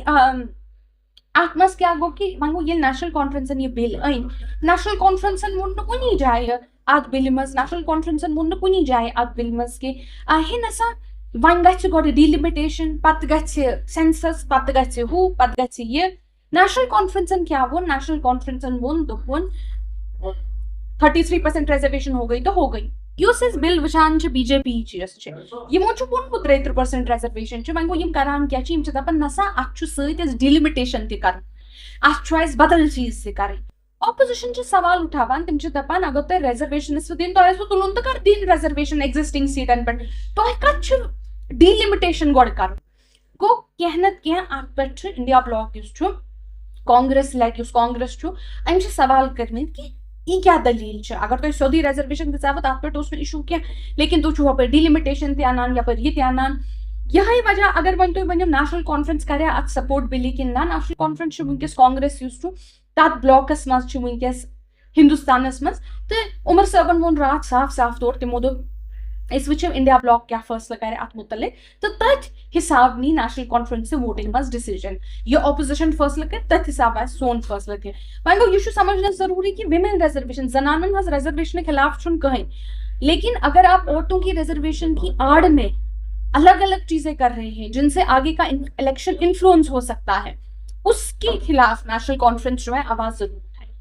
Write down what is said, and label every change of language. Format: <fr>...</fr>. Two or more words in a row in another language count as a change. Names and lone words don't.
<ks>کہِ وۄنۍ گوٚو ییٚلہِ نیشنل کانفرنسن یہِ بِل أنۍ نیشنل کانفرنسن ووٚن نہٕ کُنی جایہِ اتھ بِلہِ منٛز نیشنل کانفرنسن ووٚن نہٕ کُنی جایہِ اتھ بِلہِ منٛز کہِ ہے نسا وۄنۍ گژھِ گۄڈٕ ڈِلِمِٹیشن پتہٕ گژھِ سینسس پتہٕ گژھِ ہُہ پتہٕ گژھِ یہِ نیشنل کانفرنسن کیٛاہ ووٚن نیشنل کانفرنسن ووٚن دوٚپُن 33%</ks> <ur>ریزرویشن ہو گئی تو ہو گئی</ur> <ks>یُس أسۍ بِل وٕچھان چھِ بی جے پی یِچ یۄس چھِ یِمو چھُ ووٚنمُت 33% ریزرویشن چھِ وۄنۍ گوٚو یِم کران کیٛاہ چھِ یِم چھِ دپان نسا اتھ چھُ سۭتۍ اَسہِ ڈِلِمِٹیشن تہِ کرٕنۍ اتھ چھُ اَسہِ بدل چیٖز تہِ کرٕنۍ اپوزِشن چھِ سوال اٹھاوان تِم چھِ دپان اگر تۄہہِ ریزرویشن ٲسوٕ دِنۍ تۄہہِ ٲسوٕ تُلُن تہٕ کر دِنۍ ریزرویشن ایگزسٹنگ سیٖٹن پٮ۪ٹھ تۄہہِ کتھ چھُ ڈِلِمِٹیشن گۄڈٕ کرُن گوٚو کینٛہہ نتہٕ کینٛہہ اتھ پٮ۪ٹھ چھُ انڈیا بلاک یُس چھُ کانگریس لیٹ یُس کانگریس چھُ أمۍ چھِ سوال کٔرمٕتۍ</ks> <ur>کہ یہ کیا دلیل</ur> <ks>چھِ اگر تۄہہِ سیوٚدُے ریزرویشن دِژاوٕ تتھ پٮ۪ٹھ اوس نہٕ اِشوٗ کینٛہہ لیکن تُہۍ چھِو ہُپٲرۍ ڈِلِمِٹیشن تہِ انان یپٲرۍ یہِ تہِ انان یِہے وجہ اگر وۄنۍ تُہۍ ؤنِو نیشنل کانفرنس کریا اتھ سپورٹ بِلہِ کِنہٕ نہ نیشنل کانفرنس چھُ وٕنکیٚس کانگریس یُس چھُ تتھ بلاکس منٛز چھُ وٕنکیٚس ہندوستانس منٛز تہٕ عمر صٲبن ووٚن راتھ صاف صاف طور تِمو دوٚپ أسۍ وٕچھو انڈیا بلاک کیٛاہ فٲصلہٕ کرِ اتھ مُتعلق تہٕ تٔتھۍ حساب نی نیشنل کانفرنس ووٹنگ منٛز ڈِسیجن یہِ اپوزِشن فٲصلہٕ کرِ تٔتھۍ حساب آسہِ سون فٲصلہٕ تہِ وۄنۍ گوٚو یہِ چھُ سمجھنس ضروٗری کہِ</ks> <en>women reservation</en> <ks>زنانن ہٕنٛز ریزرویشن خلاف چھُنہٕ کٕہٕنۍ</ks> <ur>لیکن اگر آپ عورتوں کی ریزرویشن کی آڑ میں الگ الگ چیزیں کر رہے ہیں جن سے آگے کا الیکشن انفلوئنس ہو سکتا ہے، اس کے خلاف نیشنل کانفرنس جو ہے آواز ضرور</ur>